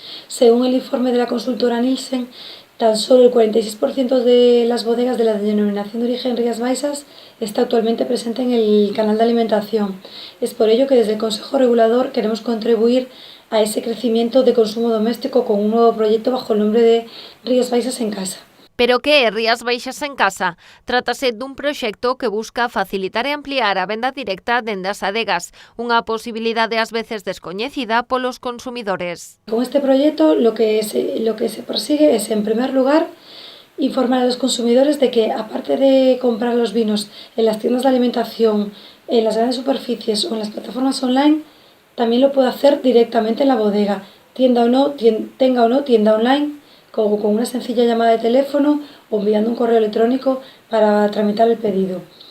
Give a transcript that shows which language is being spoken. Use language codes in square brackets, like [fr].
[es] Según el informe de la consultora Nielsen, tan solo el 46% de las bodegas de la denominación de origen Rías Baixas está actualmente presente en el canal de alimentación. Es por ello que desde el Consejo Regulador queremos contribuir a ese crecimiento de consumo doméstico con un nuevo proyecto bajo el nombre de Rías Baixas en Casa. [gl] Pero que é Rías Baixas en Casa? Trátase dun proxecto que busca facilitar e ampliar a venda directa dende as adegas, unha posibilidade ás veces descoñecida polos consumidores. [es] Con este proyecto lo que se persigue es, en primer lugar, informar a los consumidores de que, aparte de comprar los vinos en las tiendas de alimentación, en las grandes superficies o en las plataformas online, también lo puede hacer directamente en la bodega, tenga o no tienda online, como con una sencilla llamada de teléfono o enviando un correo electrónico para tramitar el pedido.